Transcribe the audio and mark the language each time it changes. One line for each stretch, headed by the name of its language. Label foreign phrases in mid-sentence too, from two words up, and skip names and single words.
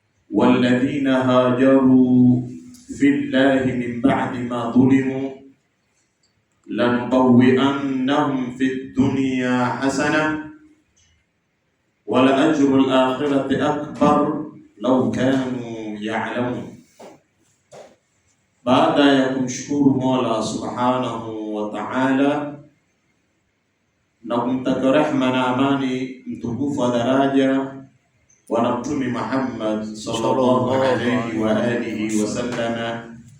Arabic: والذين هاجروا في الله من بعد ما ظلموا لنبوئنهم في الدنيا حسنة ولأجر الآخرة أكبر لو كانوا يعلمون.
Swahili: Baada ya kumshukuru Mola
Arabic: سبحانه وتعالى
Swahili: na kumtaka rehma na amani mtukufu wa daraja Bwana Mtume Muhammad
Arabic: صلى الله عليه وعلى آله وسلم,